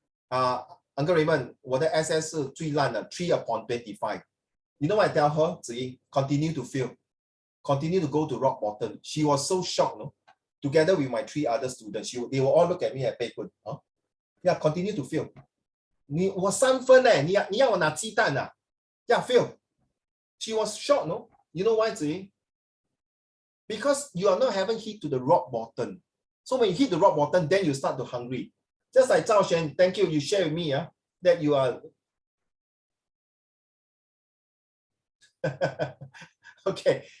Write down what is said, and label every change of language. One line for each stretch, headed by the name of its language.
English: Uncle Raymond,
Chinese: 我的 SS 是最烂的
English: 3/25. You know what I tell her? Continue to fail. Continue to go to rock bottom. She was so shocked, no? Together with my 3 other students, they will all look at me and say, yeah, continue to fail.
Chinese: 我3分欸，你要我拿鸡蛋啊？
English: Yeah, fail. She was shocked, no? You know why, Ziyi? Because you are not having hit to the rock bottom. So when you hit the rock bottom, then you start to hungry. Just like Zhao Xuan, thank you, you share with me that you are okay.